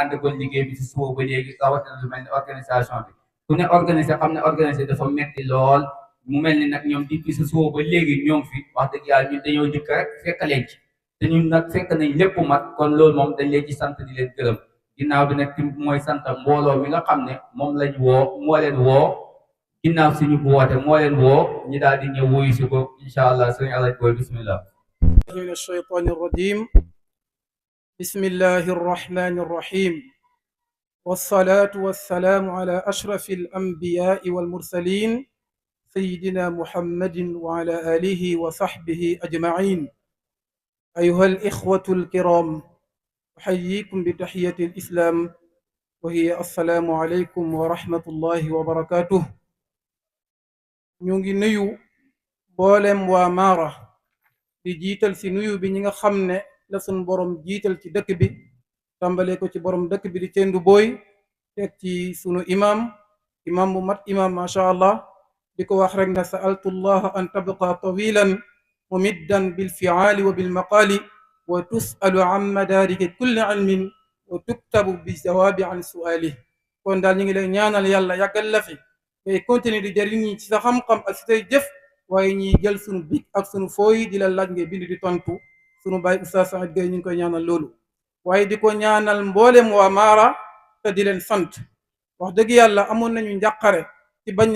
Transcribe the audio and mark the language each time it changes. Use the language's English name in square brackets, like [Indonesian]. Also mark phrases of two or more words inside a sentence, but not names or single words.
[Wolof] ànd kon liggéey bi ci suba ba léegi rawatina lu mel ni organisation bi ku ne organisé xam ne organisé dafa metti lool mu mel ni nag ñoom depuis sa suba ba léegi ñoom fi wax dëgg yàlla ñun dañoo jëkk rek fekk leen ci te ñun nag fekk nañ lépp mat kon loolu moom dañ leen ci sant di leen gërëm ginnaaw bi nag tim mooy sant mbooloo mi nga xam ne moom lañ woo moo leen woo ginnaaw suñu bu woote moo leen woo ñi daal di ñëw wuyu si ko [Arabic] إن شاء الله [Wolof] sëriñ Alaaji Booy bismillah [Arabic] من الشيطان الرجيم بسم الله الرحمن الرحيم والصلاة والسلام على أشرف الأنبياء والمرسلين سيدنا محمد وعلى آله وصحبه أجمعين أيها الإخوة الكرام أحييكم بتحية الإسلام وهي السلام عليكم ورحمة الله وبركاته [Wolof] nuyu nuyu mboolem waa Mara di jiital si nuyu bi ñi nga xam ne la sun borom jiital ci dëkk bi tàmbale ko ci borom dëkk bi di Cendu Boy teg ci sunu imam bu mat imam [Arabic] ما شاء الله [Wolof] di ko wax rek na [Arabic] سألت الله أن تبقى طويلا ممدا بالفعال وبالمقال وتسأل عن مدارك كل علم وتكتب بالجواب عن السؤال [Wolof] kon daal ñu ngi lay ñaanal yàlla yàggal la fi ngay continuer di jëriñ ñi ci sa xam-xam ak si say jëf waaye ñi jël sunu big ak sunu fooy di la laaj ngay bind di tontu sunu baay Oustaz Saïd Gaye ñu ngi koy ñaanal loolu waaye di ko ñaanal mboolem waa Mara te di leen sant wax dëgg yàlla amoon nañu njàqare ci bañ